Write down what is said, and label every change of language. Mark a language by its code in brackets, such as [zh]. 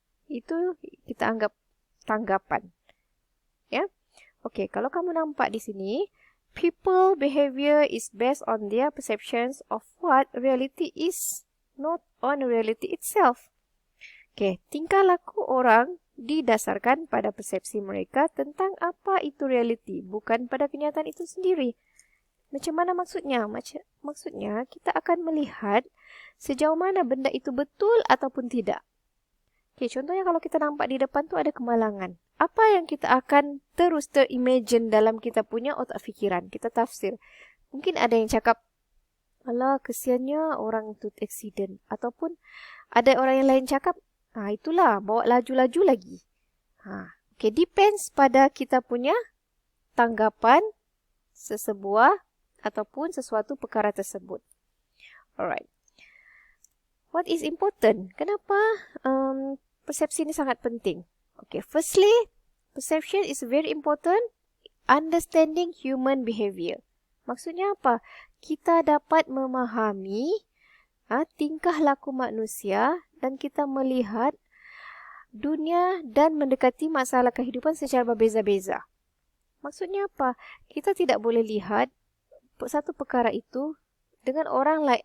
[ms] Itu kita anggap tanggapan. Ya. Okey, kalau kamu nampak di sini, [en] people behavior is based on their perceptions of what reality is, not on reality itself. [ms] Okey, tingkah laku orang didasarkan pada persepsi mereka tentang apa itu reality, bukan pada kenyataan itu sendiri. Macam mana maksudnya? Maksudnya, kita akan melihat sejauh mana benda itu betul ataupun tidak. Okey, contohnya kalau kita nampak di depan tu ada kemalangan. Apa yang kita akan terus terimagine dalam kita punya otak fikiran? Kita tafsir. Mungkin ada yang cakap, alah kesiannya orang tu accident. Ataupun ada orang yang lain cakap, itulah bawa laju-laju lagi. Okay, depends pada kita punya tanggapan sesebuah ataupun sesuatu perkara tersebut. Alright. [en] What is important? [ms] Kenapa persepsi ini sangat penting? [en] Okay, firstly, perception is very important. Understanding human behavior. [ms] Maksudnya apa? Kita dapat memahami tingkah laku manusia dan kita melihat dunia dan mendekati masalah kehidupan secara berbeza-beza. Maksudnya apa? Kita tidak boleh lihat satu perkara itu dengan orang lain.